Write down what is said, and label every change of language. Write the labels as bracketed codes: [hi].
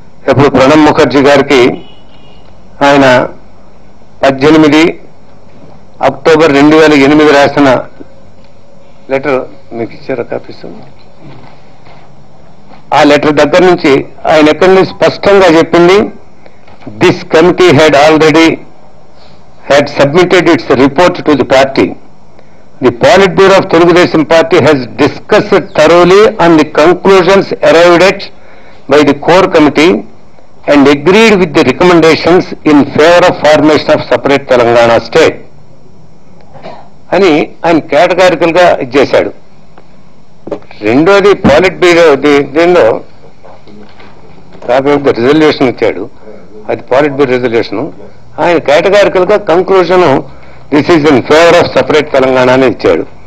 [te] ఇప్పుడు ప్రణబ్ ముఖర్జీ గారికి ఆయన 18 అక్టోబర్ 2008 రాసిన లెటర్ మీకు ఇచ్చారు కాపీస్. ఆ లెటర్ దగ్గర నుంచి ఆయన ఎక్కడి నుంచి స్పష్టంగా చెప్పింది, [en] This committee had already had submitted its report to the party The Politburo of Telugu Party has discussed thoroughly on the conclusions arrived at by the core committee and agreed with the recommendations in favor of formation of separate Telangana state. [te] అని ఆయన categorical గా ఇచ్చేశాడు. రెండోది పాలిట్ bureau దీనిలో [en] copy of the resolution [te] ఇచ్చాడు, అది పాలిట్ bureau resolution. ఆయన categorical గా conclusion [en] this is in favour of separate Telangana [te] అని ఇచ్చాడు.